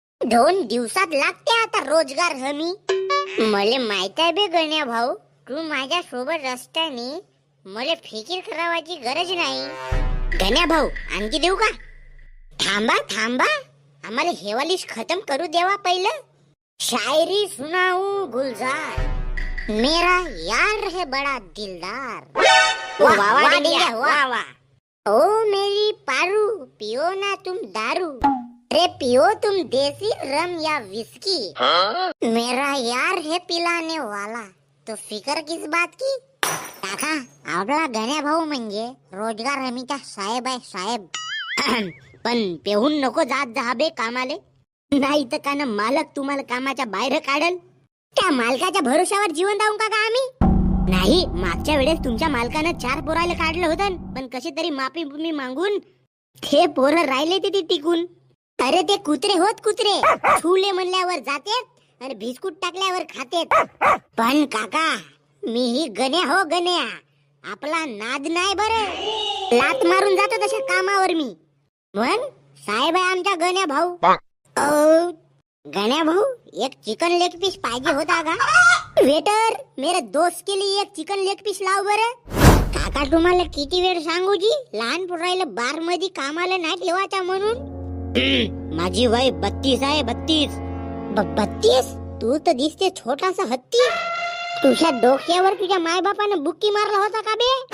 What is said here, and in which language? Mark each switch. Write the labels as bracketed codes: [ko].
[mr] 2 दिवसात लागते आता रोजगार हमी. मले माहित आहे बे गण्या भाऊ, तू माझ्या सोबत असताना मला फिकीर करावाची गरज नाही. गण्या भाऊ आणखी देऊ का? थांबा थांबा, आम्हाला हेवालीश खतम करू देवा पहिलं. [hi] शायरी सुनाऊ गुलजार, मेरा यार है बड़ा दिलदार. वाह वाह डेंग्या, वाह वाह. ओ मेरी पारू, पियो ना तुम दारू, अरे पियो तुम देसी रम या विस्की. मेरा यार है पिलाने वाला, तो फिकर किस बात की. [mr] काका, आपला गण्या भाऊ म्हणजे रोजगार हमीचा साहेब आहे साहेब. पण पेहून नको जात जा बे कामाले, नाही तर का मालक तुम्हाला कामाच्या बाहेर काढल. त्या मालकाच्या भरोशावर जीवन राहून का आम्ही नाही. मागच्या वेळेस तुमच्या मालकानं 4 पोराला काढलं होतं, पण कशी तरी माफी मागून ते पोरं राहिले ते टिकून. अरे ते कुत्रे होत कुत्रे, छुले म्हणल्यावर जातेत आणि बिस्कुट टाकल्यावर खातेत. पण काका, मी ही गण्या हो गण्या, आपला नाद नाही बरं. लात मारून जातो तशा कामावर मी. पण साहेब आहे आमचा गण्या भाऊ. गण्या भाऊ, एक चिकन लेग पीस पाहिजे होता का? [hi] वेटर, मेरे दोस्त के लिए एक चिकन लेग पीस [mr] लाव बरं. काका तुम्हाला किती वेळ सांगू जी, लहान पोरायला बार मध्ये कामाला नाही ठेवायचा म्हणून. माझी वय 32 आहे. 32? तू तर दिसते छोटासा हत्ती. तुझ्या डोक्यावर तुझ्या मायबापानं बुक्की मारला होता का बे?